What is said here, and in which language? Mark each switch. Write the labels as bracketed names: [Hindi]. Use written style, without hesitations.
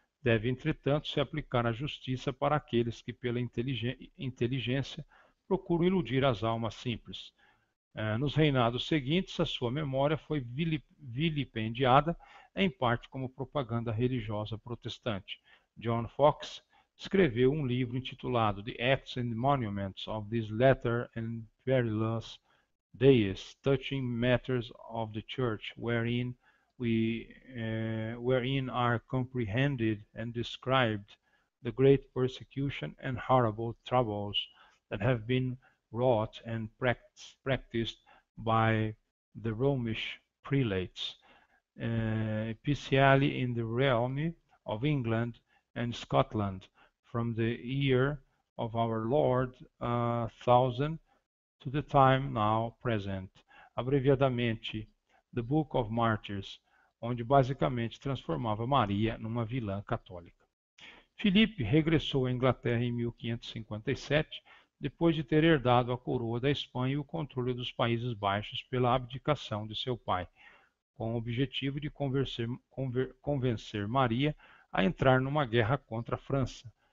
[Portuguese] Deve, entretanto, se aplicar a justiça para aqueles que, pela inteligência, procuram iludir as almas simples. Nos reinados seguintes, a sua memória foi vilipendiada, em parte como propaganda religiosa protestante. John Foxe escreveu um livro intitulado [English] The Acts and Monuments of These Latter and Perilous Days, Touching Matters of the Church, wherein are comprehended and described the great persecution and horrible troubles that have been wrought and practiced by the Romish prelates, especially in the realm of England and Scotland, from the year of our Lord 1000 to the time now present, [Portuguese] abreviadamente The Book of Martyrs, onde basicamente transformava Maria numa vilã católica. Filipe regressou à Inglaterra em 1557, depois de ter herdado a coroa da Espanha e o controle dos Países Baixos pela abdicação de seu pai, com o objetivo de convencer Maria a entrar numa guerra contra a França.